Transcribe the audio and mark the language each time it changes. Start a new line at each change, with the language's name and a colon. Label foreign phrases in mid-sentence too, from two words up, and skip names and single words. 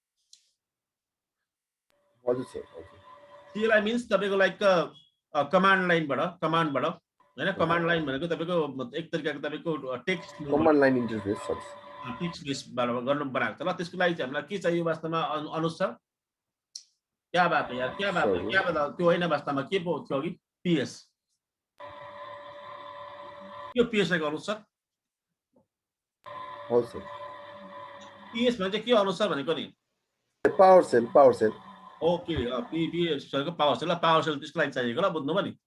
Nepali: हजुर सर। CLI मिन्स तपाईँको लाइक कमान्ड कमान्डबाट हैन,
English: command line
Nepali: भनेको तपाईँको एक तरिकाको तपाईँको टेक्स्ट
English: command line interface sir.
Nepali: टेक्स्ट बेसबाट गर्नु बनाएको छ ल। त्यसको लागि चाहिँ हामीलाई के चाहियो वास्तवमा अनुज सर?
Hindi: क्या बात है यार, क्या बात है, क्या बात
Nepali: त्यो होइन वास्तवमा के पो थियो अघि? PS। यो PS लाई गर्नु सर। हजुर सर। PS भने चाहिँ के अनुज सर भनेको नि?
English: power cell.
Nepali: ओके, PS को
English: power cell
Nepali: ल,
English: power cell
Nepali: त्यसको लागि चाहिएको ल, बुझ्नुभयो नि?